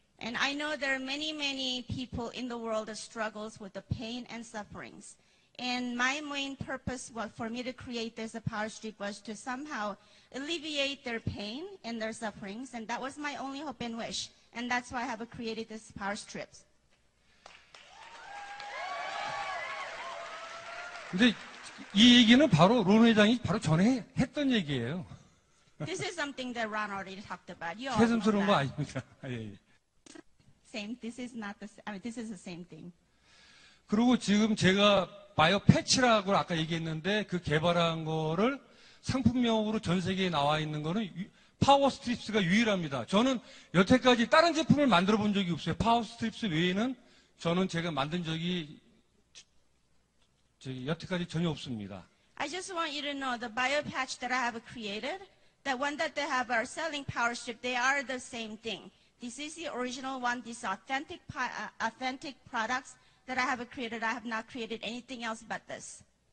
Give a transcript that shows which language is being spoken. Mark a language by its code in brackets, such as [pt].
[en] And I know there are many people in the world that struggles with the pain and sufferings. And my main purpose for me to create this power strip was to somehow alleviate their pain and their sufferings. And that was my only hope and wish. And that's why I have created this power strips. [ko] 근데 이 얘기는 바로 론 회장이 바로 전에 했던 얘기예요. [en] This is something that Ron already talked about. You all know [ko] 새삼스러운 거 [en] that. [ko] 아닙니다. 예. [en] Same. This is not the. I mean, this is the same thing. [ko] 그리고 지금 제가 바이오 패치라고 아까 얘기했는데 그 개발한 거를 상품명으로 전 세계에 나와 있는 거는 파워 스트립스가 유일합니다. 저는 여태까지 다른 제품을 만들어 본 적이 없어요. 파워 스트립스 외에는 저는 제가 만든 적이 여태까지 전혀 없습니다. [en] I just want you to know the BioPatch that I have created, the one that they have are selling Power Strip, they are the same thing. This is the original one. These authentic products that I have created. I have not created anything else but this.